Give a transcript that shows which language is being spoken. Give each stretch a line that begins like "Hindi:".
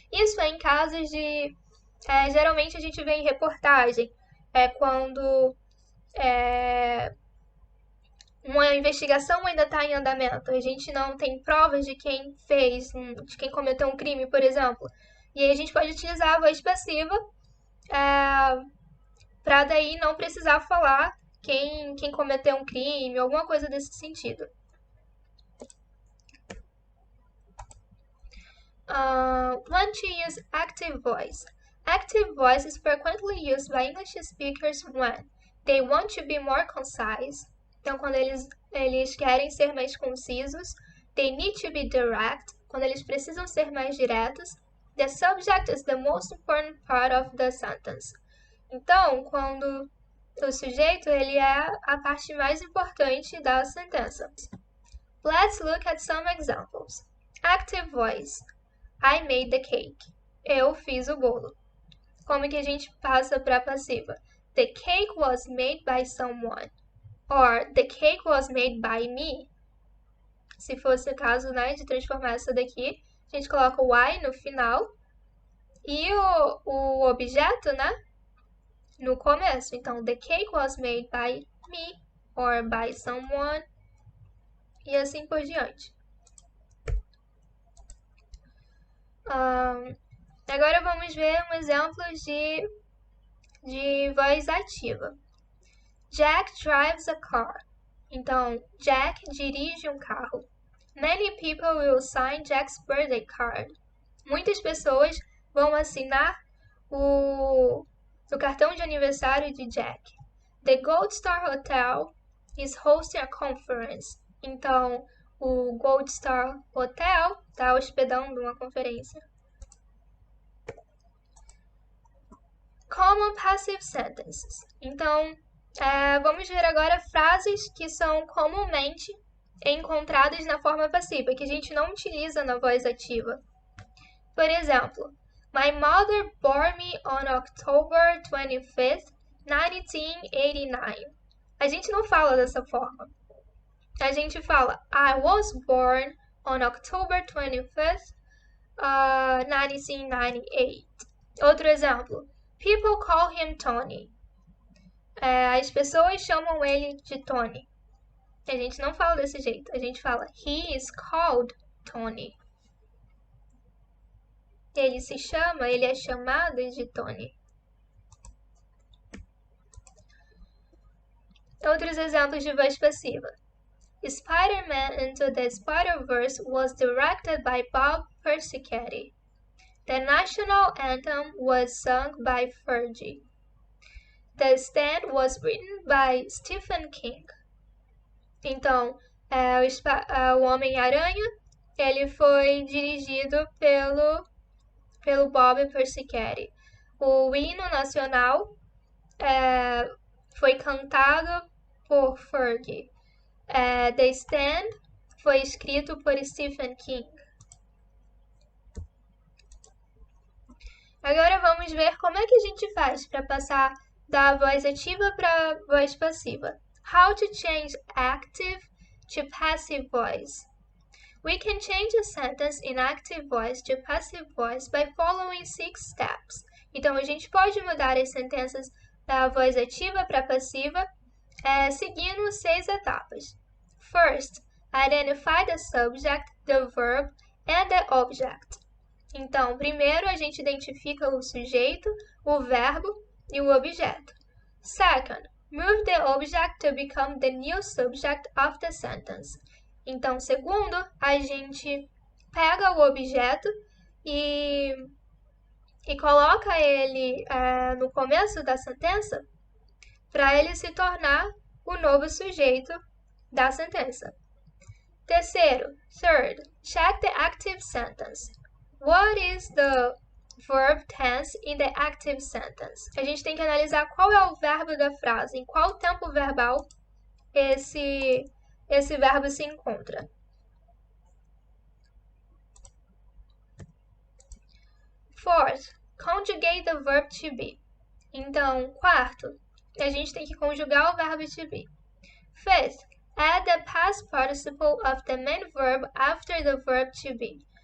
Portuguese: Isso é em casos de... geralmente a gente vê em reportagem, quando uma investigação ainda está em andamento, a gente não tem provas de quem fez, de quem cometeu um crime, por exemplo. E aí a gente pode utilizar a voz passiva para daí não precisar falar quem cometeu um crime, alguma coisa desse sentido.
English: When to use active voice. Active voice is frequently used by English speakers when they want to be more concise.
Portuguese: Então, quando eles querem ser mais concisos.
English: They need to be direct.
Portuguese: Quando eles precisam ser mais diretos.
English: The subject is the most important part of the sentence.
Portuguese: Então, quando o sujeito ele é a parte mais importante da sentença.
English: Let's look at some examples. Active voice. I made the cake.
Portuguese: Eu fiz o bolo. Como que a gente passa para a passiva?
English: The cake was made by someone. Or the cake was made by me.
Portuguese: Se fosse o caso, né, de transformar essa daqui, a gente coloca o I no final e o objeto, né, no começo.
English: Então, the cake was made by me or by someone
Portuguese: e assim por diante. Agora vamos ver um exemplo de voz ativa.
English: Jack drives a car.
Portuguese: Então, Jack dirige um carro.
English: Many people will sign Jack's birthday card.
Portuguese: Muitas pessoas vão assinar o cartão de aniversário de Jack.
English: The Gold Star Hotel is hosting a conference.
Portuguese: Então, o Gold Star Hotel está hospedando uma conferência.
English: Common passive sentences.
Portuguese: Então, vamos ver agora frases que são comumente encontradas na forma passiva, que a gente não utiliza na voz ativa. Por exemplo,
English: My mother bore me on October 25th, 1989.
Portuguese: A gente não fala dessa forma. A gente fala
English: I was born on October 25th, 1998.
Portuguese: Outro exemplo.
English: People call him Tony.
Portuguese: As pessoas chamam ele de Tony. A gente não fala desse jeito. A gente fala
English: He is called Tony.
Portuguese: Ele é chamado de Tony. Outros exemplos de voz passiva.
English: Spider-Man Into the Spider-Verse was directed by Bob Persichetti. The national anthem was sung by Fergie. The Stand was written by Stephen King.
Portuguese: Então, o Homem-Aranha, ele foi dirigido pelo Bob Persichetti. O hino nacional foi cantado por Fergie. The Stand foi escrito por Stephen King. Agora vamos ver como é que a gente faz para passar da voz ativa para a voz passiva.
English: How to change active to passive voice. We can change a sentence in active voice to passive voice by following 6 steps.
Portuguese: Então, a gente pode mudar as sentenças da voz ativa para passiva seguindo 6 etapas.
English: First, identify the subject, the verb, and the object.
Portuguese: Então, primeiro a gente identifica o sujeito, o verbo e o objeto.
English: Second, move the object to become the new subject of the sentence.
Portuguese: Então, segundo, a gente pega o objeto e coloca ele no começo da sentença para ele se tornar o novo sujeito da sentença. Terceiro,
English: third, check the active sentence. What is the verb tense in the active sentence?
Portuguese: A gente tem que analisar qual é o verbo da frase, em qual tempo verbal esse verbo se encontra.
English: Fourth, conjugate the verb to be.
Portuguese: Então, quarto, a gente tem que conjugar o verbo to be.
English: Fifth, add the past participle of the main verb after the verb to be.